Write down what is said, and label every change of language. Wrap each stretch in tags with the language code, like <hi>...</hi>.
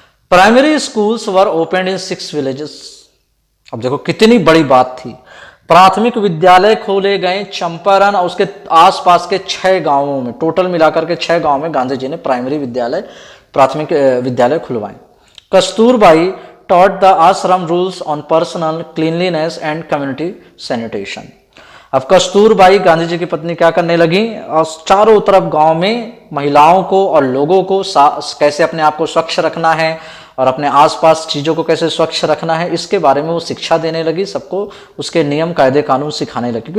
<en>Primary schools were opened in 6 villages.</en> <hi>अब देखो कितनी बड़ी बात थी। प्राथमिक विद्यालय खोले गए चंपारण और उसके आसपास के 6 गांवों में, टोटल मिलाकर के 6 गांवों में गांधी जी ने प्राइमरी विद्यालय, प्राथमिक विद्यालय खुलवाए।</hi> <en>Kasturbai taught the ashram rules on personal cleanliness and community sanitation.</en> <hi>अब कस्तूरबाई गांधी जी की पत्नी क्या करने लगी, और चारों तरफ गांव में महिलाओं को और लोगों को कैसे अपने आप को स्वच्छ रखना है और अपने आसपास चीजों को कैसे स्वच्छ रखना है, इसके बारे में वो शिक्षा देने लगी, सबको उसके नियम कायदे कानून सिखाने लगी।</hi>